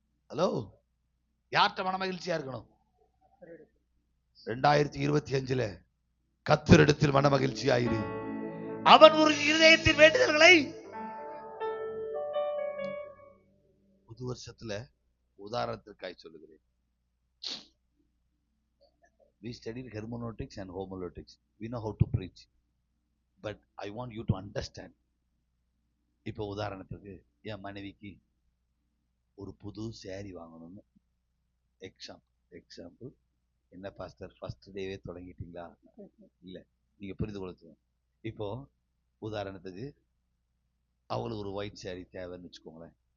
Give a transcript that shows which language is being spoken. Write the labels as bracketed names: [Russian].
[Tamil] Hello, யார்கிட்ட மனமகிழ்ச்சியா இருக்கணும்? 2025 கர்த்தரிடத்தில் மனமகிழ்ச்சியாயிரு, அவன் ஒரு இருதயத்தின் வேண்டுதல்களை. புது வருஷத்துல உதாரணத்திற்காய் சொல்லுகிறேன். [English] We studied hermeneutics and homiletics. We know how to preach. But I want you to understand. [Tamil] இப்போ உதாரணத்துக்கு என் மனைவிக்கு ஒரு புது சேரீ வாங்கணும்னு எக்ஸாம்பிள். என்ன பாஸ்டர் ஃபர்ஸ்ட் டேவே தொடங்கிட்டீங்களா? இல்ல, நீங்க புரிந்து கொள்ளுங்க. இப்போ உதாரணத்துக்கு அவளுக்கு ஒரு ஒயிட் சேரீ தேவைன்னு வச்சுக்கோங்களேன்.